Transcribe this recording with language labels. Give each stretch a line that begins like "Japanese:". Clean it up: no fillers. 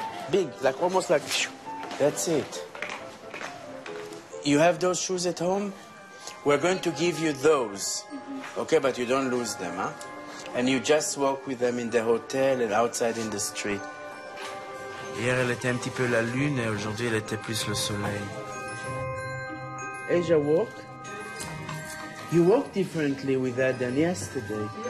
English: Big, like almost like, that's it. You have those shoes at home? We're going to give you those. Okay, but you don't lose them, huh? And you just walk with them in the hotel and outside in the street.
French: Hier, elle était un petit peu la lune et aujourd'hui, elle était plus le soleil.
English: Asia walk. You walk differently with that than yesterday.